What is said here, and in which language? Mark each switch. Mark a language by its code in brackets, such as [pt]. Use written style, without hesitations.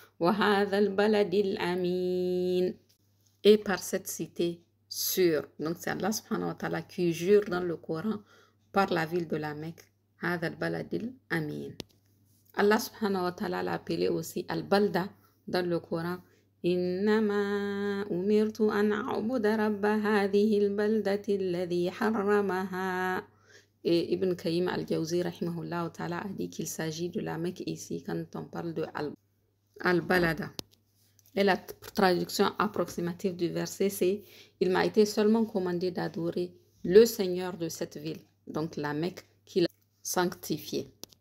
[ar] وَهَذَا الْبَلَدِ الْأَمِينَ. [fr] Et par cette cité sûre. Donc c'est Allah subhanahu wa ta'ala qui jure dans le Coran par la ville de la Mecque. [ar] هذا البلد الأمين. [fr] Allah subhanahu wa ta'ala l'a appelé aussi Al-Balda dans le Coran. [ar] إنما أمرت أن أعبد رب هذه البلدة الذي حرمها. [fr] Et Ibn Qayyim al-Jawzi rahimahullah ta'ala a dit qu'il s'agit de la Mecque ici quand on parle de Al-Balada. Et la traduction approximative du verset, c'est « Il m'a été seulement commandé d'adorer le Seigneur de cette ville », donc la Mecque qu'il a sanctifiée.